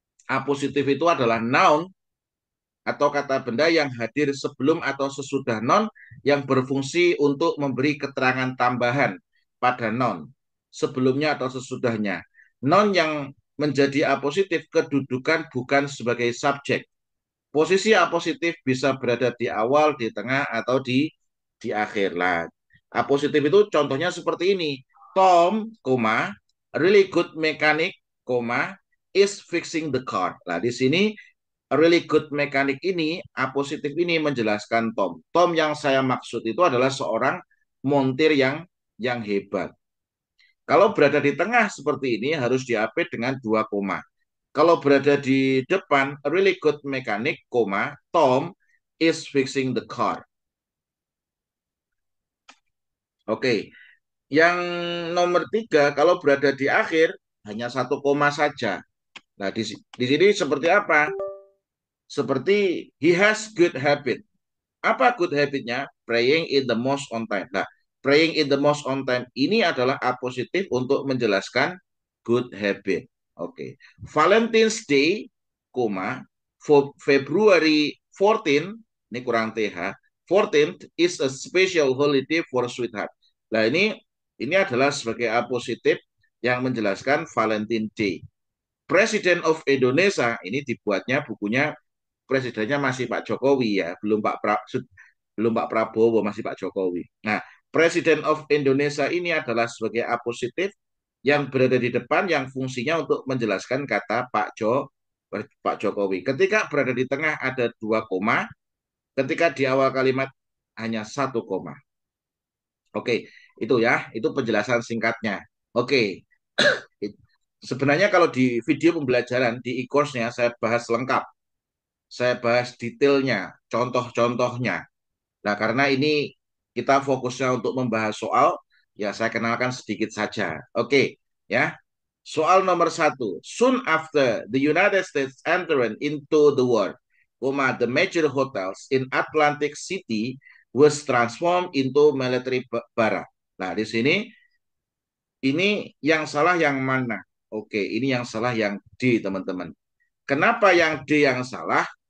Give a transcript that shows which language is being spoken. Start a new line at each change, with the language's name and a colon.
Indonesian: Apositif itu adalah noun atau kata benda yang hadir sebelum atau sesudah noun yang berfungsi untuk memberi keterangan tambahan pada noun sebelumnya atau sesudahnya. Noun yang menjadi apositif kedudukan bukan sebagai subjek. Posisi apositif bisa berada di awal, di tengah, atau di akhir. Lah, apositif itu contohnya seperti ini.
English: Tom,
Indonesian: koma,
English: really good mechanic, koma, is fixing the car.
Indonesian: Nah, di sini
English: really good mechanic
Indonesian: ini, apositif ini menjelaskan Tom. Tom yang saya maksud itu adalah seorang montir yang hebat. Kalau berada di tengah seperti ini harus diapit dengan 2 koma. Kalau berada di depan,
English: a really good mechanic,
Indonesian: koma,
English: Tom is fixing the car.
Indonesian: Oke, yang nomor 3, kalau berada di akhir, hanya 1 koma saja. Nah, di sini seperti apa? Seperti
English: he has good habit.
Indonesian: Apa
English: good habitnya? Praying in the most on time.
Indonesian: Nah,
English: praying in the most on time
Indonesian: ini adalah apositif untuk menjelaskan
English: good habit.
Indonesian: Oke. Valentine's Day, koma, February 14 ini kurang TH.
English: 14th is a special holiday for sweetheart.
Indonesian: Nah, ini adalah sebagai apositif yang menjelaskan Valentine Day.
English: Presiden of Indonesia
Indonesian: ini dibuatnya bukunya presidennya masih Pak Jokowi ya, belum Pak Prabowo, masih Pak Jokowi. Nah,
English: Presiden of Indonesia
Indonesian: ini adalah sebagai apositif yang berada di depan yang fungsinya untuk menjelaskan kata Pak Jokowi. Ketika berada di tengah ada 2 koma, ketika di awal kalimat hanya 1 koma. Oke, itu ya, itu penjelasan singkatnya. Oke, sebenarnya kalau di video pembelajaran di e-course-nya saya bahas lengkap. Saya bahas detailnya, contoh-contohnya. Nah, karena ini kita fokusnya untuk membahas soal, ya saya kenalkan sedikit saja. Oke, ya. Soal nomor 1.
English: Soon after the United States entered into the war, the major hotels in Atlantic City was transformed into military barrack.
Indonesian: Nah, di sini ini yang salah yang mana? Oke, ini yang salah yang D, teman-teman. Kenapa yang D yang salah?